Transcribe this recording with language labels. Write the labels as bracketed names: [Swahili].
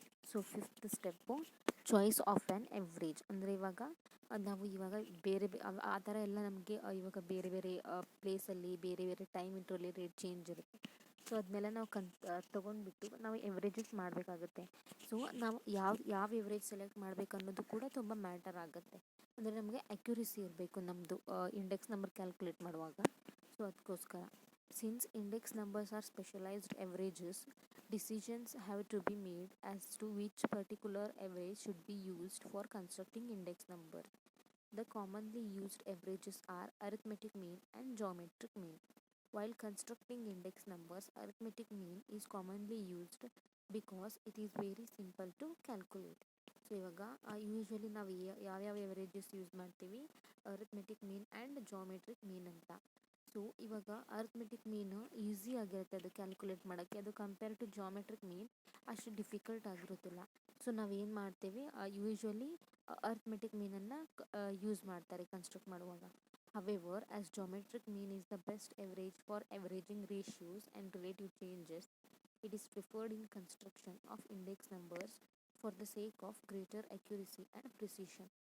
[Kannada] So [English] Fifth step choice of an average. [Kannada] ಅಂದರೆ ನಾವು ಇವಾಗ ಬೇರೆ ಆ ಥರ ಎಲ್ಲ ನಮಗೆ ಇವಾಗ ಬೇರೆ ಬೇರೆ ಪ್ಲೇಸಲ್ಲಿ ಬೇರೆ ಬೇರೆ ಟೈಮ್ ಇಂಟ್ರಲ್ಲಿ ರೇಟ್ ಚೇಂಜ್ ಇರುತ್ತೆ. ಸೊ ಅದನ್ನೆಲ್ಲ ನಾವು ತೊಗೊಂಡ್ಬಿಟ್ಟು ನಾವು ಎವ್ರೇಜಸ್ ಮಾಡಬೇಕಾಗುತ್ತೆ. ಸೊ ನಾವು ಯಾವ ಎವ್ರೇಜ್ ಸೆಲೆಕ್ಟ್ ಮಾಡಬೇಕು ಅನ್ನೋದು ಕೂಡ ತುಂಬ ಮ್ಯಾಟರ್ ಆಗುತ್ತೆ. ಅಂದರೆ ನಮಗೆ ಅಕ್ಯುರಸಿ ಇರಬೇಕು ನಮ್ಮದು ಇಂಡೆಕ್ಸ್ ನಂಬರ್ ಕ್ಯಾಲ್ಕುಲೇಟ್ ಮಾಡುವಾಗ. ಸೊ ಅದಕ್ಕೋಸ್ಕರ [English] Since index numbers are specialised averages, decisions have to be made as to which particular average should be used for constructing index number. The commonly used averages are arithmetic mean and geometric mean. While constructing index numbers, arithmetic mean is commonly used because it is very simple to calculate. [Kannada] So ಇವಾಗ usually ನಾವು ಯಾವ್ಯಾವ ಎವರೇಜಸ್ use ಮಾಡ್ತೀವಿ, [English] arithmetic mean and geometric mean [Kannada] ಅಂತ. So ಇವಾಗ arithmetic ಮೀನು easy ಆಗಿರುತ್ತೆ ಅದು calculate ಮಾಡೋಕ್ಕೆ. ಅದು [English] compare to geometric mean [Kannada] ಅಷ್ಟು ಡಿಫಿಕಲ್ಟ್ ಆಗಿರೋದಿಲ್ಲ. ಸೊ ನಾವೇನು ಮಾಡ್ತೀವಿ, ಯೂಶ್ವಲಿ ಅರಿಥ್ಮೆಟಿಕ್ ಮೀನನ್ನು ಯೂಸ್ ಮಾಡ್ತಾರೆ ಕನ್ಸ್ಟ್ರಕ್ಟ್ ಮಾಡುವಾಗ. [English] However, as geometric mean is the best average for averaging ratios and relative changes, it is preferred in construction of index numbers for the sake of greater accuracy and precision.